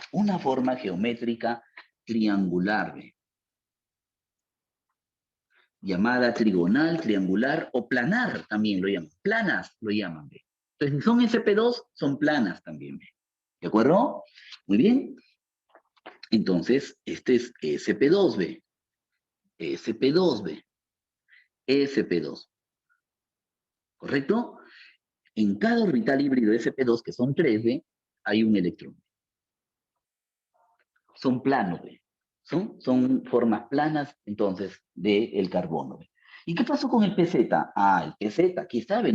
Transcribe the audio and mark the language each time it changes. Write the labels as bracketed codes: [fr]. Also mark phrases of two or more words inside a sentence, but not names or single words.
[es] Una forma geométrica triangular, ¿ve? Llamada trigonal, triangular o planar también lo llaman. Planas lo llaman, ¿ve? Entonces, si son sp2, son planas también, ¿ve? ¿De acuerdo? Muy bien. Entonces, este es sp2, ¿ve? sp2, ¿ve? sp2. ¿Correcto? En cada orbital híbrido sp2, que son 3, ¿ve? Hay un electrón. Son planos, ¿ve? Son formas planas, entonces, del carbono, ¿ve? ¿Y qué pasó con el PZ? Ah, el PZ, aquí está, ¿ve?